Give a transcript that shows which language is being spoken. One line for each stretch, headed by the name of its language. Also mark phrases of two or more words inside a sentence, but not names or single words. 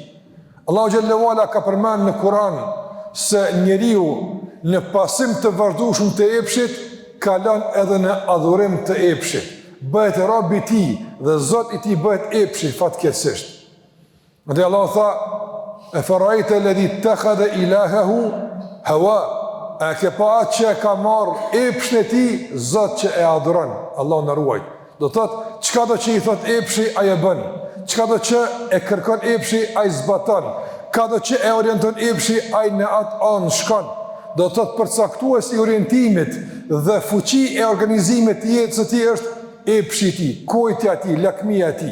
Albanian: Allahu xhallahu ala ka përmendur në Kur'an se njeriu në pasim të vazhdueshëm të epshit kalon edhe në adhurim të epshit. Bëhet rob i tij dhe Zot i tij bëhet epshi fatkeqësisht. Dhe Allah tha:
Arabic: "أفرأيت الذي اتخذ إلهه هواه."
Albanian: A ke pa atë që ka marrë epshin e tij, Zot që e adhuron. Allah na ruaj. Do thotë, çka do që i thot epshi ai e bën. Çka do që e kërkon epshi ai zbaton. Ka do që e orienton epshi, ai në atë anë shkon. Do të thotë përcaktues i orientimit dhe fuqi e organizimit të jetës së tij është epshi i tij, kujtja e tij, lakmia e tij.